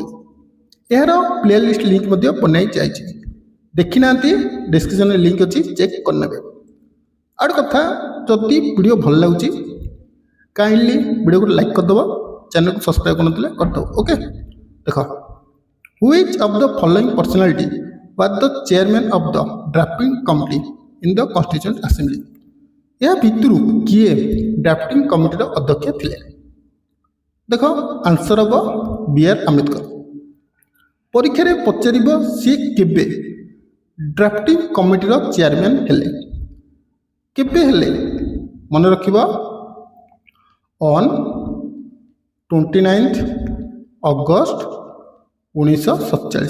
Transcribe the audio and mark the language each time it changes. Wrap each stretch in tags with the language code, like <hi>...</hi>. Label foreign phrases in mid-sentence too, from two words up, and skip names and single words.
<or>ଏହାର</or> <en>playlist link</en> <or>ମଧ୍ୟ ବନାଇ ଯାଇଛି, ଦେଖିନାହାନ୍ତି ଡେସ୍କ୍ରିପସନ୍ରେ ଲିଙ୍କ୍ ଅଛି, ଚେକ୍ କରିନେବେ। ଆଉ କଥା, ଯଦି ଭିଡ଼ିଓ ଭଲ ଲାଗୁଛି କାଇଣ୍ଡଲି ଭିଡ଼ିଓକୁ ଲାଇକ୍ କରିଦେବ, ଚ୍ୟାନେଲକୁ ସବସ୍କ୍ରାଇବ୍ କରିନଥିଲେ କରିଦେବ। ଓକେ, ଦେଖ,</or> <en>Which of the following personality was the chairman of the drafting committee in the Constituent Assembly?</en> <or>ଏହା ଭିତରୁ କିଏ</or> <en>drafting committee</en> <or>ଅଧ୍ୟକ୍ଷ ଥିଲେ? ଦେଖ, ଆନ୍ସର ହେବ BR ଆମ୍ବେଦକର। ପରୀକ୍ଷାରେ ପଚାରିବ ସିଏ କେବେ</or> <en>drafting committee</en> <or>ଚେୟାରମ୍ୟାନ୍ ହେଲେ? କେବେ ହେଲେ? ମନେ ରଖିବ, ଅନ୍ 29 ଅଗଷ୍ଟ 1947।</or>